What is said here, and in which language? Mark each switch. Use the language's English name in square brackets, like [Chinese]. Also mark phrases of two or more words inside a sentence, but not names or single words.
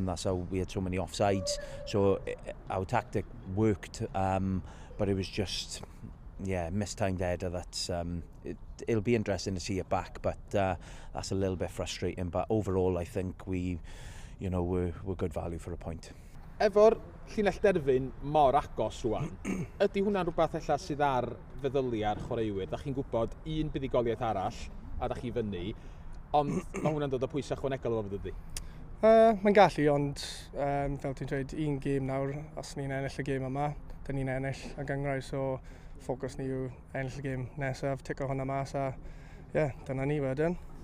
[English] That's how we had so many offsides. So our tactic worked. But it was just, mistimed header. It'll be interesting to see it back, but that's a little bit frustrating. But overall, I think we're good value for a point. [Welsh] Efo'r llinell derfyn mor agos rwan, ydy hwnna'n rhywbeth ella sydd ar feddylu ar chwaraewyr? Da chi'n gwybod un buddigoliaeth arall a da chi fyny, ond mae hwnna'n dod o pwysau ychwanegol o fod ydy? Mae'n gallu, ond fel ti'n dweud, un gêm nawr, os ni'n ennill y gêm yma, dyn ni'n ennill y gyngrau, so ffocws ni yw ennill y gêm nesaf, tico hwnna mas, a dyna ni wedyn.